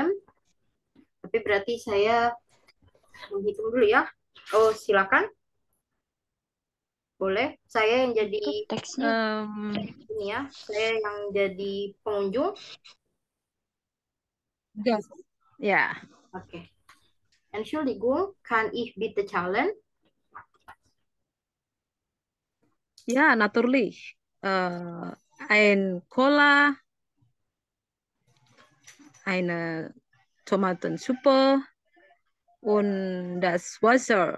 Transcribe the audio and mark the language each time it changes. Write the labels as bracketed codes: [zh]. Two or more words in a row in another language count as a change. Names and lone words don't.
[id] Tapi berarti saya menghitung dulu ya. Oh, silakan. Boleh. Saya yang jadi Teksnya. ini ya. Saya yang jadi pengunjung. Ya. Oke. [de] Entschuldigung, kann ich bitte zahlen? Ja, natürlich. Ein Cola, eine Tomatensuppe und das Wasser.